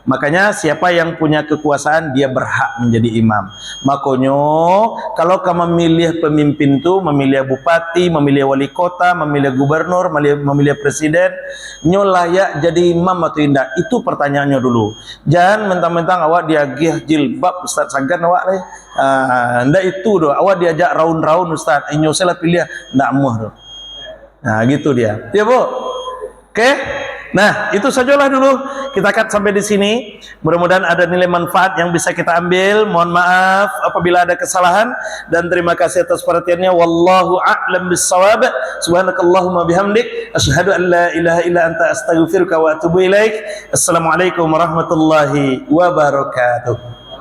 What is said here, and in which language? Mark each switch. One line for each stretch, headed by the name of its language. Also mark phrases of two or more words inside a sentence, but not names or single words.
Indonesian: Makanya siapa yang punya kekuasaan dia berhak menjadi imam. Makanya kalau kamu memilih pemimpin tu, memilih bupati, memilih wali kota, memilih gubernur, memilih presiden, nyo layak jadi imam atau tidak? Itu pertanyaannya dulu. Jangan mentang-mentang awak diagih jilbab Ustaz Sagan awak leh. Ndak itu doh. Awak diajak raun-raun Ustaz. Nyo saya pilih ndak muah doh. Nah, gitu dia. Ya, Bu. Oke? Nah, itu sajalah dulu. Kita cut sampai di sini. Mudah-mudahan ada nilai manfaat yang bisa kita ambil. Mohon maaf apabila ada kesalahan dan terima kasih atas perhatiannya.
Arabic: والله أعلم بالصواب. سبحانك اللهم بحمدك أشهد أن لا إله إلا أنت أستغفرك وأتوب إليك. السلام عليكم ورحمة الله وبركاته.